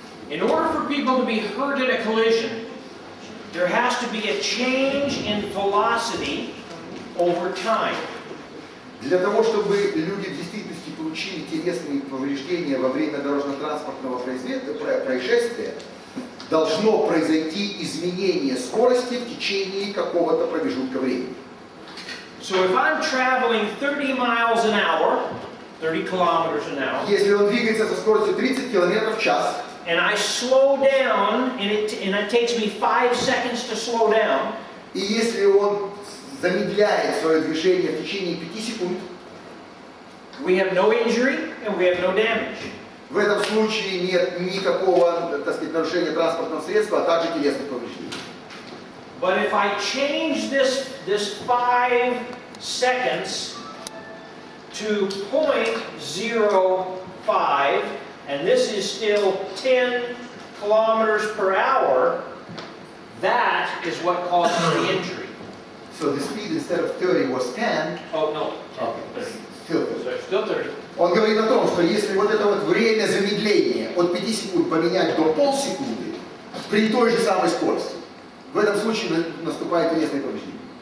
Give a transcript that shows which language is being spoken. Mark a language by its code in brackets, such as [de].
[en] In order for people to be hurt in a collision, there has to be a change in velocity over time. [ru] Для того, чтобы люди в действительности получили телесные повреждения во время дорожно-транспортного происшествия, должно произойти изменение скорости в течение какого-то промежутка времени. [en] So if I'm traveling 30 miles an hour, 30 kilometers an hour, [ru] если он двигается со скоростью 30 км в час, [en] and I slow down, and it takes me 5 seconds to slow down, [ru] и если он замедляет свое движение в течение 5 секунд, [en] we have no injury and we have no damage. [ru] В этом случае нет никакого, так сказать, нарушения транспортного средства, а также телесных повреждений. [en] But if I change this 5 seconds to 0.05, and this is still 10 kilometers per hour, that is what causes the injury. So the speed instead of 30 was 10. Oh, no. Okay. 30. Still 30. [ru] Он говорит о том, что если вот это вот время замедления от 5 секунд поменять до полсекунды при той же самой скорости, в этом случае наступает телесное повреждение.